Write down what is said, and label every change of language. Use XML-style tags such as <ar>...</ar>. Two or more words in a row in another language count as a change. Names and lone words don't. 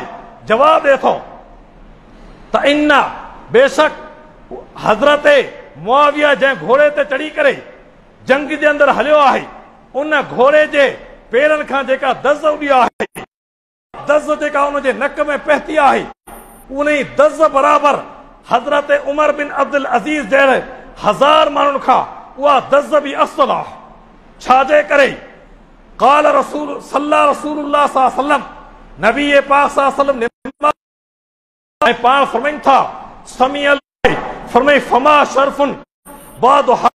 <sd>जवाब ॾिए थो त इन बेशक हज़रत मुआविया जंहिं घोड़े ते चढ़ी करे जंग जे अंदरि हलियो आहे, उन घोड़े जे पेरनि खां जेका दज़ उॾी आहे, दज़ जेका उनजे नक में पहती आहे, उन ई दज़ बराबरि हज़रत उमर बिन अब्दुल अज़ीज़ जहिड़े 1000 माण्हुनि खां उहा दज़ बि अफ़ज़ल आहे। छाजे करे</sd> <ar>قال رسول صلى الله رسول الله صلى الله عليه وسلم,</ar> <sd>नबी पाक</sd> <ar>صلى الله عليه وسلم</ar> <sd>पाण फरमाइनि था समी फरमाई</sd> <ar>فما شرف بعد</ar>